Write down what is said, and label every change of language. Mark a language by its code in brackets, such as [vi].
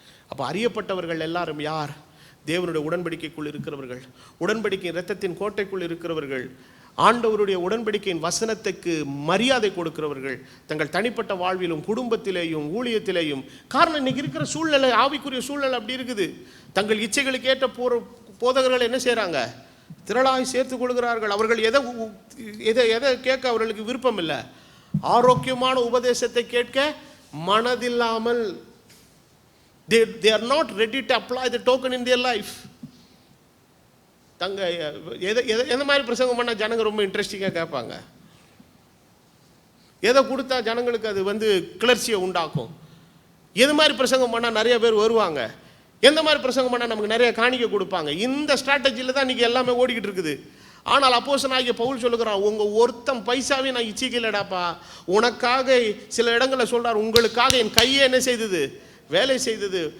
[ta] அப்போ அறியப்பட்டவர்கள் எல்லாரும் யார்? தேவனுடைய உடன்படிக்கைக்குள் இருக்கிறவர்கள், உடன்படிக்கை இரத்தத்தின் கோட்டைக்குள் இருக்கிறவர்கள், ஆண்டவருடைய உடன்படிக்கையின் வசனத்துக்கு மரியாதை கொடுக்கிறவர்கள், தங்கள் தனிப்பட்ட வாழ்விலும் குடும்பத்திலேயும் ஊழியத்திலேயும். காரணம் இன்னைக்கு இருக்கிற சூழ்நிலை, ஆவிக்குரிய சூழ்நிலை அப்படி இருக்குது. தங்கள் இச்சைகளுக்கு ஏற்ற போதகர்கள் என்ன செய்கிறாங்க? திரளாய் சேர்த்து கொள்கிறார்கள். அவர்கள் எதை கேட்க அவர்களுக்கு விருப்பம் இல்லை. ஆரோக்கியமான உபதேசத்தை கேட்க மனதில்லாமல், [en] they are not ready to apply the token in their life. [ta] தங்க எந்த மாதிரி பிரசங்கம் பண்ணால் ஜனங்க ரொம்ப இன்ட்ரெஸ்டிங்காக கேட்பாங்க, எதை கொடுத்தா ஜனங்களுக்கு அது கிளர்ச்சியை உண்டாக்கும், எது மாதிரி பிரசங்கம் பண்ணால் நிறைய பேர் வருவாங்க, எந்த மாதிரி பிரசங்கம் பண்ணால் நமக்கு நிறைய காணிக்கை கொடுப்பாங்க. இந்த ஸ்ட்ராட்டஜியில் தான் இன்றைக்கி எல்லாமே ஓடிக்கிட்டு இருக்குது. ஆனால் அப்போஸ்தலனாகிய பவுல் சொல்லுகிறான், உங்கள் ஒருத்தம் பைசாவே நான் இச்சிக்கலடாப்பா, உனக்காக சில இடங்களில் சொல்கிறார், உங்களுக்காக என் கையை என்ன செய்தது? வேலை செய்தது.